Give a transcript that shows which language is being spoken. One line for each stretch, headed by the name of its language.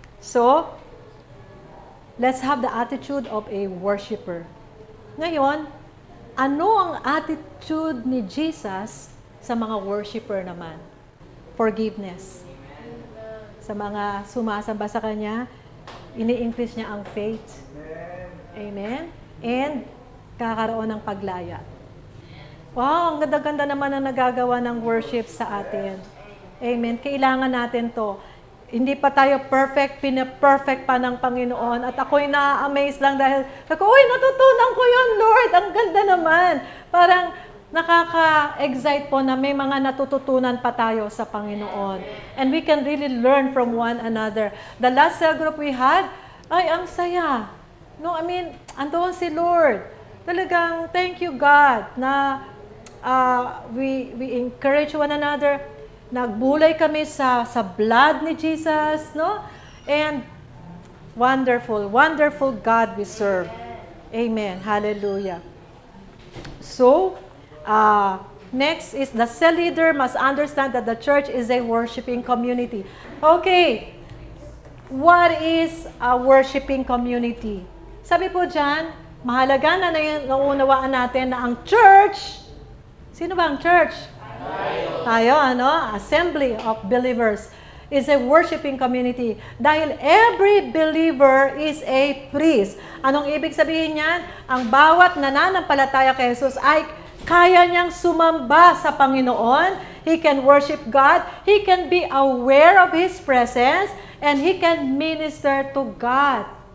English: So, let's have the attitude of a worshiper.
Filipino: Ngayon, ano ang attitude ni Jesus sa mga worshiper naman? Forgiveness. Sa mga sumasamba sa Kanya, ini-increase niya ang faith. Amen? And kakaroon ng paglaya. Wow, ang ganda-ganda naman ang nagagawa ng worship sa atin. Amen? Kailangan natin to. Hindi pa tayo perfect, pina-perfect pa ng Panginoon. At ako'y na-amaze lang dahil, natutunan ko yun, Lord. Ang ganda naman. Parang nakaka-excite po na may mga natututunan pa tayo sa Panginoon.
English: And we can really learn from one another. The last cell group we had,
Filipino: ang saya. No, andoon si Lord.
English: Talagang, thank you, God, na we encourage one another.
Filipino: Nagbulay kami sa blood ni Jesus, no?
English: And wonderful, wonderful God we serve. Amen. Hallelujah. So, next is the cell leader must understand that the church is a worshiping community. Okay. What is a worshiping community?
Filipino: Sabi po dyan, mahalaga na naunawaan natin na ang church, sino ba ang church?
English: Tayo, Assembly of Believers is a worshiping community. Dahil every believer is a priest.
Filipino: Anong ibig sabihin niyan? Ang bawat nananampalataya kay Jesus ay kaya niyang sumamba sa Panginoon.
English: He can worship God. He can be aware of His presence. And he can minister to God.